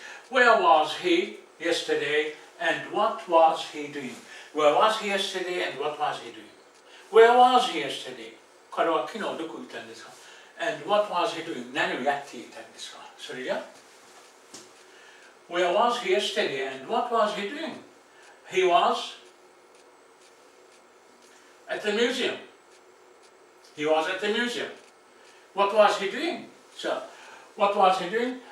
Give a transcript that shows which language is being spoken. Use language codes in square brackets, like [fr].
[en] Where was he yesterday and what was he doing? Where was he yesterday and what was he doing? Where was he yesterday? [ja] 彼は昨日どこにいたんですか [en] And what was he doing? [ja] 何をやっていたんですかそれじゃ [en] Where was he yesterday and what was he doing? He was at the museum. He was at the museum. What was he doing? So, what was he doing?